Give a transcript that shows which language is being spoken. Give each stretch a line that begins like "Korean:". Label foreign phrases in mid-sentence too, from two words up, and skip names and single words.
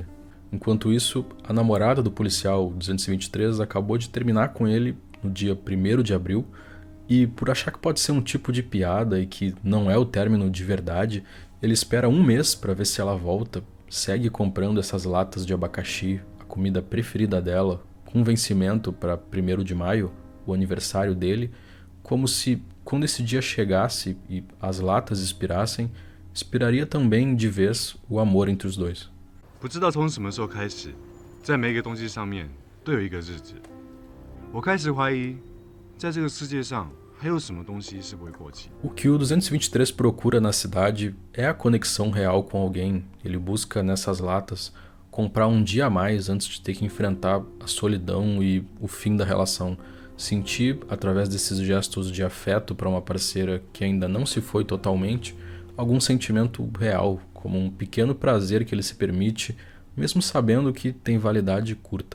Portuguese: Enquanto isso, a namorada do policial 223 acabou de terminar com ele no dia 1º de abril e, por achar que pode ser um tipo de piada e que não é o término de verdade, ele espera um mês para ver se ela volta, segue comprando essas latas de abacaxi, a comida preferida dela, com vencimento para 1º de maio, o aniversário dele, como se, quando esse dia chegasse e as latas expirassem, expiraria também de vez o amor entre os dois.
Chinese: 不知道从什么时候开始，在每一个东西上面都有一个日子。我开始怀疑，在这个世界上还有什么东西是不会过期。
Portuguese: O que o 223 procura na cidade é a conexão real com alguém. Ele busca nessas latas comprar um dia a mais antes de ter que enfrentar a solidão e o fim da relação. Sentir, através desses gestos de afeto para uma parceira que ainda não se foi totalmente, algum sentimento real, como um pequeno prazer que ele se permite, mesmo sabendo que tem validade curta.